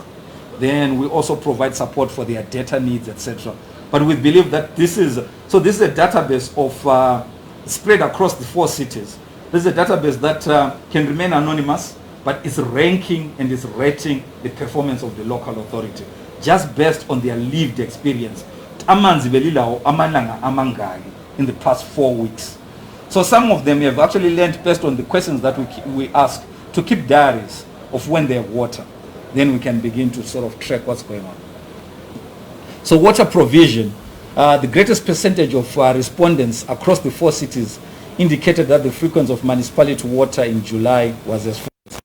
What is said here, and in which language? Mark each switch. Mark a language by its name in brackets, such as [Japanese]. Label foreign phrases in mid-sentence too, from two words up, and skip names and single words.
[English] Then we also provide support for their data needs, etc. But we believe that this is a database of spread across the 4 cities. This is a database that can remain anonymous, but it's ranking and it's rating the performance of the local authority, just based on their lived experience. [North Ndebele] Amanzi belilawo amalanga amangaki [English] in the past 4 weeks. So some of them have actually learned based on the questions that we ask to keep diaries of when they have water. Then we can begin to sort of track what's going on. So water provision, the greatest percentage of respondents across the 4 cities indicated that the frequency of municipality water in July was as follows.